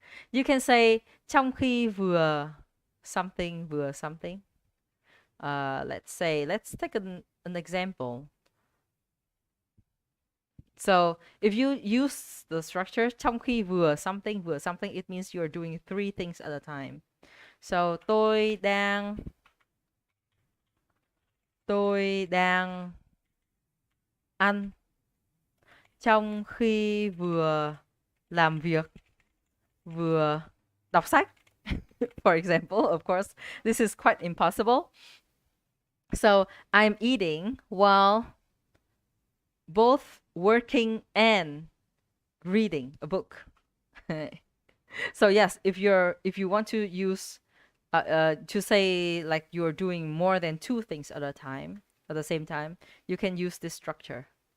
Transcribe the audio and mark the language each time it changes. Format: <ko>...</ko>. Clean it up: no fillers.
<en>You can say trong khi vừa something, vừa something. Let's take an example. So if you use the structure trong khi vừa something, it means you're doing 3 things at a time.</en> <vi>So tôi đang ăn trong khi vừa làm việc, vừa đọc sách.</vi> <en>For example, of course, this is quite impossible. So I'm eating while both working and reading a book. So yes, if you want to use to say like you're doing more than two things at the same time, you can use this structure.</en>